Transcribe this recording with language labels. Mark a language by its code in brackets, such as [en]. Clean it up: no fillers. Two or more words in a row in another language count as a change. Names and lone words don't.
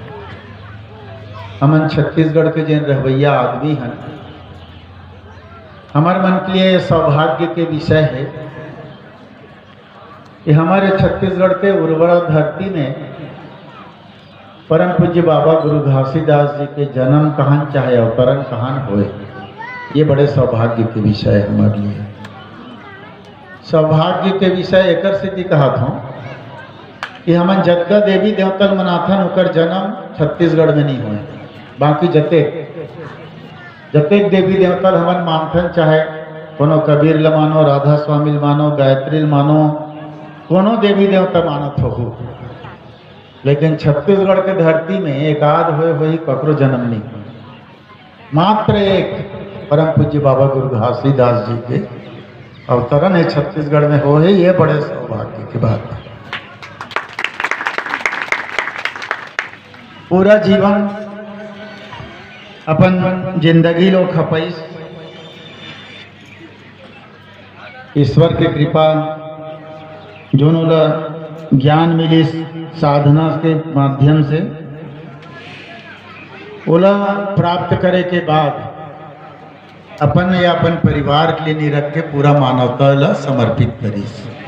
[hne] हमन छत्तीसगढ़ के जिन रहवैया आदमी हैं, हमारे मन के लिए सौभाग्य के विषय है कि हमारे छत्तीसगढ़ के उर्वरा धरती में परम पूज्य बाबा गुरु घासीदास जी के जन्म कहां चाहे अवतरण कहां होए, ये बड़े सौभाग्य के विषय है हमारे लिए। सौभाग्य के विषय एक सिद्धि कहा था कि हमन जतका देवी देवतन मनाथन उकर जन्म छत्तीसगढ़ में नहीं हुए। बाकी जतेक देवी देवतल हमन मानथन, चाहे कोनो कबीर ल मानो, राधा स्वामी ल मानो, गायत्री ल मानो, कोनो देवी देवता मानत हो, लेकिन छत्तीसगढ़ के धरती में एकाध हुए ककरो जन्म नहीं। मात्र एक परम पूज्य बाबा गुरु घासीदास जी के अवतरण है छत्तीसगढ़ में हो है, ये बड़े सौभाग्य की बात है। पूरा जीवन अपन जिंदगी लो खपईस ईश्वर की कृपा जो ज्ञान मिली साधना के माध्यम से ओला प्राप्त करे के बाद अपन या अपन परिवार के लिए नहीं रख के पूरा मानवता ला समर्पित करीस।